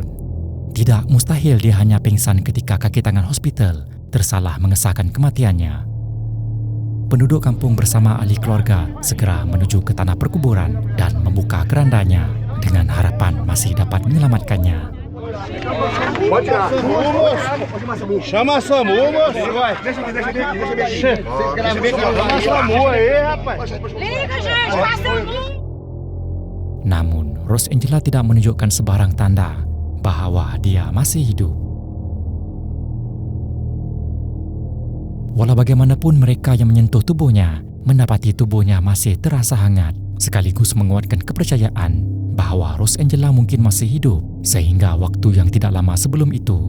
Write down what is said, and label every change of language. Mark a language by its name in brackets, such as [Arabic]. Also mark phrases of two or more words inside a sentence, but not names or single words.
[Malay] Tidak mustahil dia hanya pingsan ketika kaki tangan hospital tersalah mengesahkan kematiannya. Penduduk kampung bersama ahli keluarga segera menuju ke tanah perkuburan dan membuka kerandanya dengan harapan masih dapat menyelamatkannya. [Portuguese] Chama a SAMU, moço. Chama a SAMU aí, rapaz. Liga, gente, passa a SAMU. [Malay] Namun, Rosangela tidak menunjukkan sebarang tanda bahawa dia masih hidup. Walau bagaimanapun mereka yang menyentuh tubuhnya mendapati tubuhnya masih terasa hangat, sekaligus menguatkan kepercayaan bahawa Rosangela mungkin masih hidup sehingga waktu yang tidak lama sebelum itu.